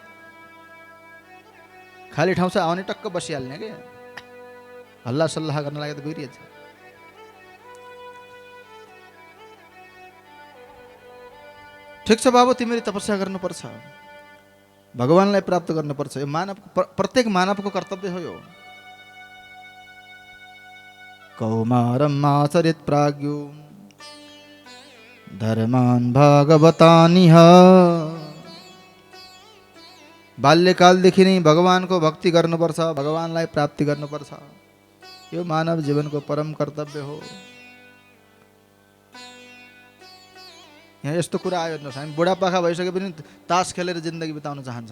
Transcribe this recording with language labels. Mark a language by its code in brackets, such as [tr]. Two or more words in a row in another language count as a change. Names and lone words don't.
[ne] खाली ठाउँ छ आउने टक्क बसिहाल्ने के, हल्ला सल्लाह गर्न लागि त गइरहेछ। ठिक छ बाबु, तिमीले तपस्या गर्नुपर्छ, भगवानलाई प्राप्त गर्नुपर्छ। यो मानवको, प्रत्येक मानवको कर्तव्य हो यो। [sa] कौमारम् आचरेत् प्राज्ञो धर्मान् भागवतानिह। [ne] बाल्यकालदेखि नै भगवानको भक्ति गर्नुपर्छ, भगवानलाई प्राप्ति गर्नुपर्छ। यो मानव जीवनको परम कर्तव्य हो। यहाँ यस्तो कुरा आयो, हेर्नुहोस्, हामी बुढापाका भइसके पनि तास खेलेर जिन्दगी बिताउन चाहन्छौँ।